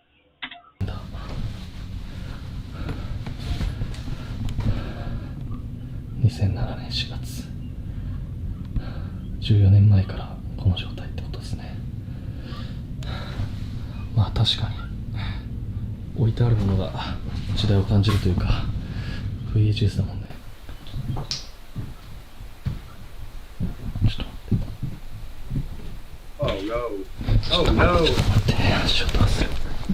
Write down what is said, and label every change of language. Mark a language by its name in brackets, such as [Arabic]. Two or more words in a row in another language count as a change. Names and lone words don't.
[Japanese] 2007 年4月14年前からこの状態ってことですね。まあ確かに置いてあるものが時代を感じるというか VHS だもんね。ちょっと待って。 [English] Oh no. Oh no. [Japanese] 待ってちょっと待って。